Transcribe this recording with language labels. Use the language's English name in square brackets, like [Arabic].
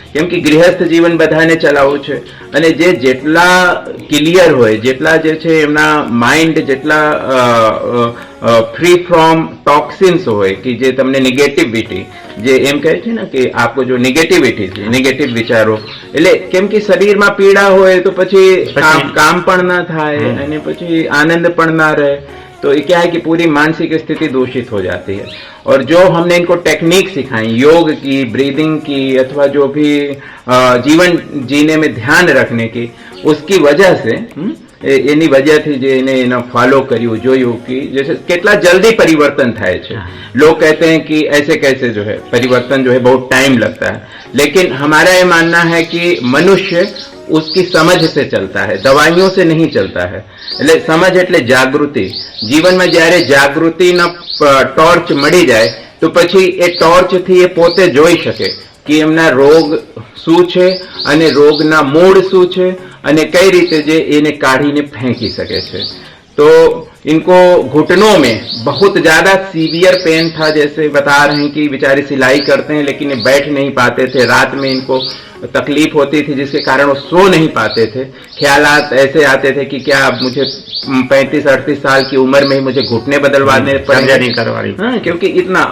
[Gujarati] કેમ કે ગૃહસ્થ જીવન બધાને ચલાવવું છે, અને જેટલા ક્લિયર હોય, જેટલા જે છે એમના માઇન્ડ જેટલા ફ્રી ફ્રોમ ટોક્સિન્સ હોય, કે જે તમને નેગેટિવિટી, જે એમ કહે છે ને કે આપકો જો નેગેટિવિટી છે, નેગેટિવ વિચારો, એટલે કેમ કે શરીરમાં પીડા હોય તો પછી કામ પણ ના થાય, અને પછી આનંદ પણ ના રહે. [Hindi] तो ये क्या है कि पूरी मानसिक स्थिति दूषित हो जाती है. और जो हमने इनको टेक्निक सिखाई, योग की, ब्रीदिंग की, अथवा जो भी जीवन जीने में ध्यान रखने की, उसकी वजह से [Gujarati] એની વજહથી જે એને ફોલો કર્યું, જોયું કે [Hindi] जैसे कितना जल्दी परिवर्तन [Gujarati] થાય છે. [Hindi] लोग कहते हैं कि ऐसे कैसे जो है परिवर्तन जो है बहुत टाइम लगता है, लेकिन हमारा ये मानना है कि मनुष्य उसकी समझ से चलता है, दवाइयों से नहीं चलता है. [Gujarati] એટલે સમજ એટલે જાગૃતિ. જીવનમાં જ્યારે જાગૃતિનો ટોર્ચ મળી જાય તો પછી એ ટોર્ચથી એ પોતે જોઈ શકે કે એમના રોગ શું છે અને રોગના મૂળ શું છે અને કઈ રીતે જે એને કાઢીને ફેંકી શકે છે. [Hindi] तो इनको घुटनों में बहुत ज्यादा सीवियर पेन था, जैसे बता रहे हैं कि बेचारे सिलाई करते हैं लेकिन ये बैठ नहीं पाते थे, रात में इनको तकलीफ होती थी जिसके कारण वो सो नहीं पाते थे. ख्यालात ऐसे आते थे कि क्या मुझे 35-38 साल की उम्र में ही मुझे घुटने बदलवाने पड़ेंगे. हाँ, क्योंकि इतना.